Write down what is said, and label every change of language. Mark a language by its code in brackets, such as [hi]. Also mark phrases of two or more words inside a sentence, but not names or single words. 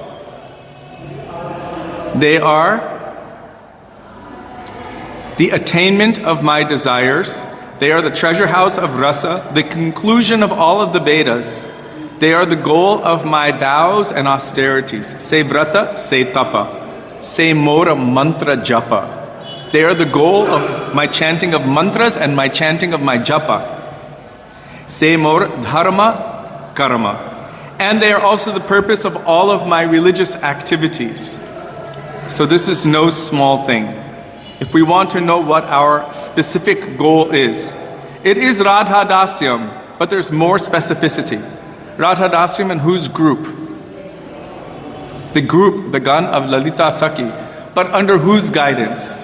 [en] They are the attainment of my desires. They are the treasure house of rasa, the conclusion of all of the Vedas. They are the goal of my vows and austerities. [bn] সেই ব্রত, সেই তপ, সেই মোর মন্ত্র জপ. [en] They are the goal of my chanting of mantras and my chanting of my japa. [bn] সেই মোর ধর্ম কর্ম. [en] And they are also the purpose of all of my religious activities. So this is no small thing. If we want to know what our specific goal is, it is Radha Dasyam, but there's more specificity. Radha Dasyam and whose group? The group, the Gan of Lalita Saki, but under whose guidance?